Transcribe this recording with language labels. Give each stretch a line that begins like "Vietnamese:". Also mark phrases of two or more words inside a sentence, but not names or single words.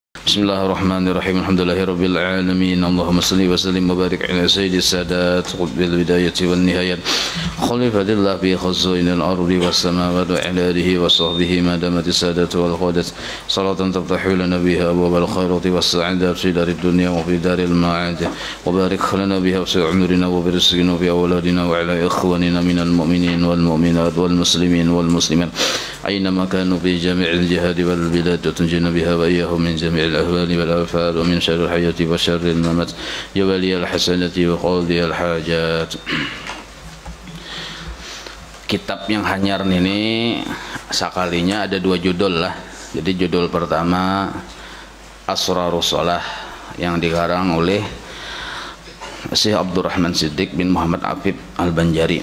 Arabic: بسم الله الرحمن الرحيم. الحمد لله رب العالمين. اللهم صل وسلم وبارك على سيد السادات قطب البداية والنهاية. خليفة الله بخزائن الأرض والسماوات وعلى آله وصحبه ما دامت السادات والقادات. صلاة تفتح لنا بها أبواب الخيرات والسعادات في دار الدنيا وفي دار المعاد. وبارك لنا بها في عمرنا وبرزقنا وبأولادنا وعلى إخواننا من المؤمنين والمؤمنات والمسلمين والمسلمات. أينما كانوا في جميع الجهاد والبلاد وتنجينا بها وإياهم من جميع الأهوال والآفات ومن شر الحياة وشر الممات يا ولي الحسنة وقاضي الحاجات.
Banjar: Kitab yang hanyar ini sekalinya ada dua judul lah. Jadi judul pertama Asrarus Shalah yang dikarang oleh Syekh Abdurrahman Siddiq bin Muhammad Afif Al-Banjari.